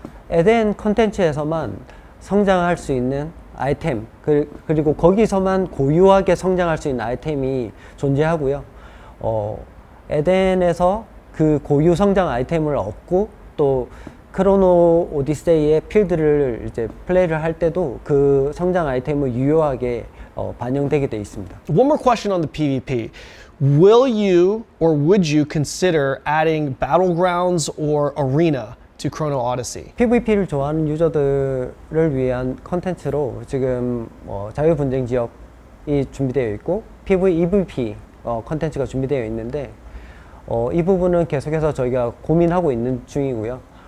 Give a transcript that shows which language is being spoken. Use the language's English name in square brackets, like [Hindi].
[Korean] 에덴 컨텐츠에서만 성장할 수 있는 아이템, 그리고 거기서만 고유하게 성장할 수 있는 아이템이 존재하고요. 에덴에서 그 고유 성장 아이템을 얻고 또 크로노 오디세이의 필드를 이제 플레이를 할 때도 그 성장 아이템을 유효하게 반영되게 돼 있습니다. [English] One more question on the PvP. Will you or would you consider adding battlegrounds or arena to Chrono Odyssey? [Korean] PVP를 좋아하는 유저들을 위한 컨텐츠로 지금 자유분쟁 지역이 준비되어 있고 PVEVP 컨텐츠가 준비되어 있는데 이 부분은 계속해서 저희가 고민하고 있는 중이고요.